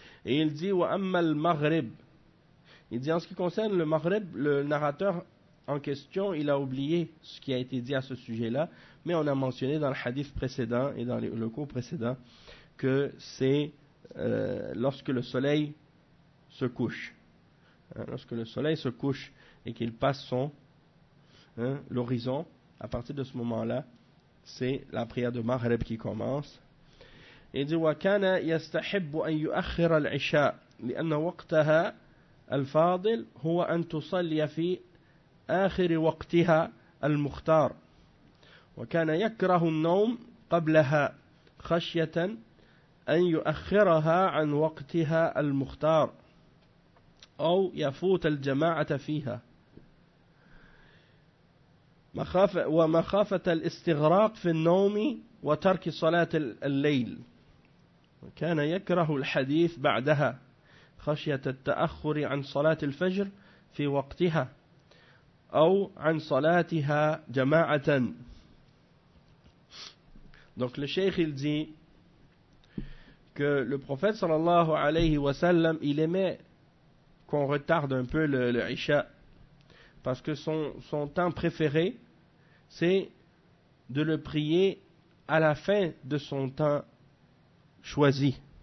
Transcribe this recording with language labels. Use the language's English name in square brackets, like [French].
[French] Et il dit, [Arabic] wa amma al maghrib. [French] Il dit, en ce qui concerne le maghrib, le narrateur en question, il a oublié ce qui a été dit à ce sujet-là, mais on a mentionné dans le hadith précédent et dans le cours précédent que c'est lorsque le soleil se couche. Lorsque le soleil se couche et qu'il passe l'horizon, à partir de ce moment-là, c'est la prière de Maghreb qui commence. Il dit [Arabic] « Wa kana yastahibbu an yu'akhira al-isha li'anna waqtaha al-fadil huwa an tusalliya fi آخر وقتها المختار وكان يكره النوم قبلها خشية أن يؤخرها عن وقتها المختار أو يفوت الجماعة فيها ومخافة الاستغراق في النوم وترك صلاة الليل وكان يكره الحديث بعدها خشية التأخر عن صلاة الفجر في وقتها ou an salatiha jama'atan. [French] Donc le cheikh il dit que le prophète sallallahu alayhi wa sallam il aimait qu'on retarde un peu le Isha parce que son temps préféré c'est de le prier à la fin de son temps choisi.